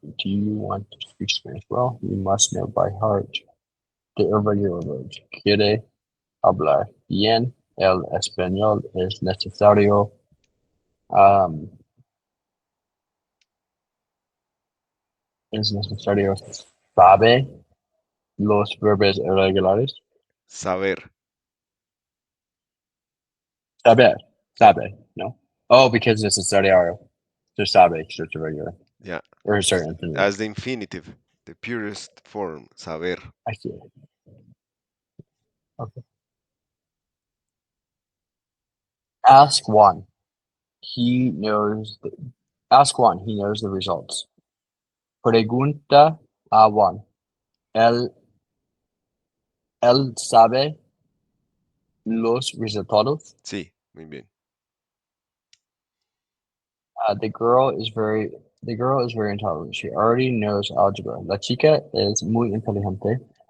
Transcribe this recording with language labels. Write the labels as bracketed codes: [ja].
[en] Do you want to speak Spanish? Well, you must know by heart their regular verbs. [es] Quiere hablar bien el español. Es necesario. Um, es necesario sabe los verbos irregulares. Saber. Saber. Sabe. No. [en] Oh, because it's necesario. So sabe, so it's a regular. Yeah. Or sorry, infinitive. As the infinitive, the purest form. [es] Saber. [en] I see it. Okay. Ask one. He knows the, Ask one. He knows the results. [es] Pregunta a [en] one. [es] Él, él sabe los resultados. Sí, muy bien. [en] The girl is very intelligent. She already knows algebra. [es] La chica es muy inteligente.